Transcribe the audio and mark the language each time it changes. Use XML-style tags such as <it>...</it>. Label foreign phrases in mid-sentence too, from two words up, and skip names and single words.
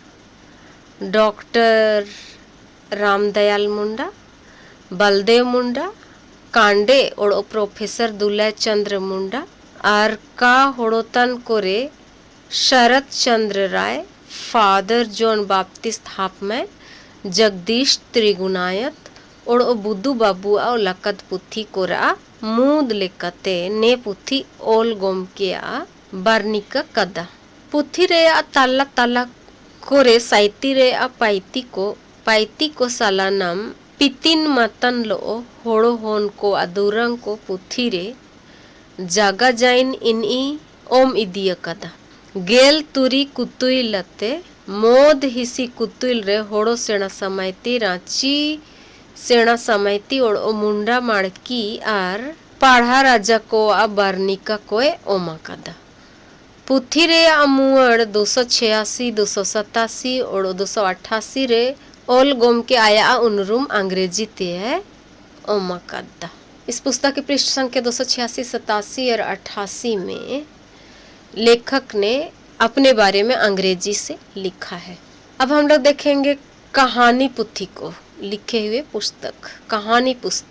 <unr>डॉक्टर रामदयाल मुंडा, बलदेव मुंडा, कांडे और प्रोफेसर दुलय चंद्र मुंडा, और का होड़ोतन कोरे शरद चंद्र राय, फादर जॉन बाप्टिस्ट हाफमैन, जगदीश त्रिगुणायत और बुद्धू बाबू और लकद पुथी कोरा मूद लेकते ने पुथी ओल गोम किया बर्निका कदा। पुथी रे ताला ताला कोरे साइती रे पाइती को सालानम पितिन मतन लो होड़ो होन को अदूरंग को पुथी रे जागा जाइन इनई ओम इदिया कदा। गेल तुरी कुतुई लते मोद हिसी कुतुल रे होड़ो सेना समयती रांची सेना समयती और ओ मुंडा माड़की आर पाढ़ा राजा को आ बारनिका कोए ओमा कदा पुथी रे अमुअड़ 286 287 और 288 रे ओल गोम के आया उनरूम अंग्रेजी ते है ओमा कदा।</unr> <hi>इस पुस्तक के पृष्ठ संख्या 286, 87 और 88 में लेखक ने अपने बारे में अंग्रेजी से लिखा है। अब हम लोग देखेंगे कहानी पुथी को लिखे हुए पुस्तक, कहानी पुस्तक।</hi>